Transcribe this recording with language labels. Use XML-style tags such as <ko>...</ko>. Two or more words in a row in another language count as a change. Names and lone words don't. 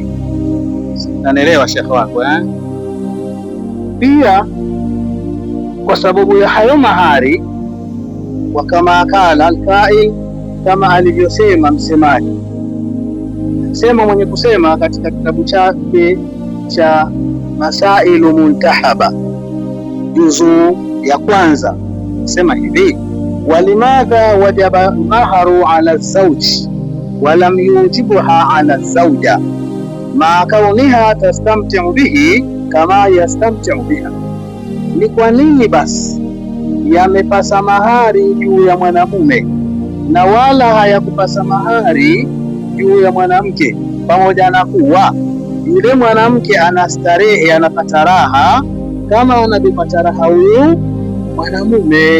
<sw>Nanaelewa shekhe wako Pia kwa sababu ya hayo mahari,</sw> <ar>و كما قال القائل,</ar> <sw>kama alivyosema msemaji, sema mwenye kusema katika kitabu chake cha Masailu Muntahaba juzu ya kwanza, sema hivi:</sw> <ar>ولماذا وجب مهر على زوج ولم يوجبها على زوجة ما كونها تستمتع به كما يستمتع بها.</ar> <sw>Ni kwa nini basi yamepasa mahari juu ya mwanamume na wala hayakupasa mahari juu ya mwanamke, pamoja na kuwa yule mwanamke anastarehe, anapata raha kama anavyopata raha huyu mwanamume?</sw>